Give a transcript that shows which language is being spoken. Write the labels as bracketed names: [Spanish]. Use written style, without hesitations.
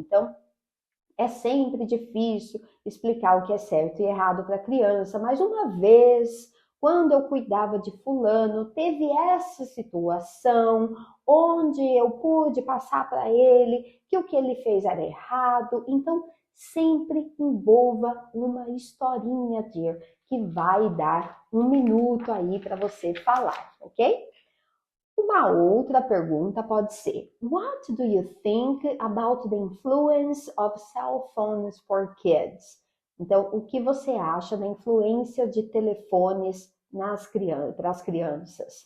[Portuguese] Então, é sempre difícil explicar o que é certo e errado para a criança, mas uma vez, quando eu cuidava de fulano, teve essa situação onde eu pude passar para ele que o que ele fez era errado. Então, sempre envolva uma historinha, dear, que vai dar 1 minuto aí para você falar, ok? Uma outra pergunta pode ser, [English] What do you think about the influence of cell phones for kids? [Portuguese] Então, o que você acha da influência de telefones para as crianças?